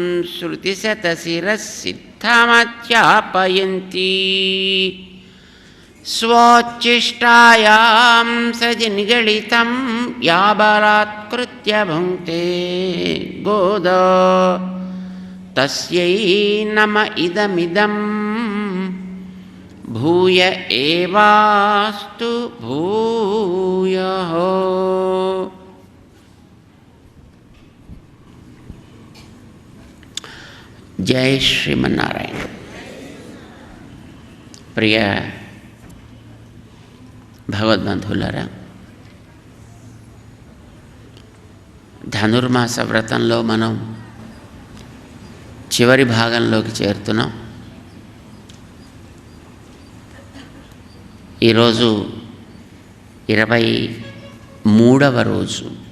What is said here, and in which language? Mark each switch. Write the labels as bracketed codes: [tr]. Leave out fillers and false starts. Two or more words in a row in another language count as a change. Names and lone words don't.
[sa] श्रुतिशतशिरसिद्धमध्यापयन्ती स्वोच्छिष्टायां सजनिगलितं या बलात्कृत्य भुङ्क्ते गोदा तस्यै नम इदमिदं भूय एवास्तु भूयः। जय श्रीमन्नारायण। [te] प्रिय భగవద్బంధువులారా, ధనుర్మాస వ్రతంలో మనం చివరి భాగంలోకి చేరుతున్నాం. ఈరోజు 23వ రోజు.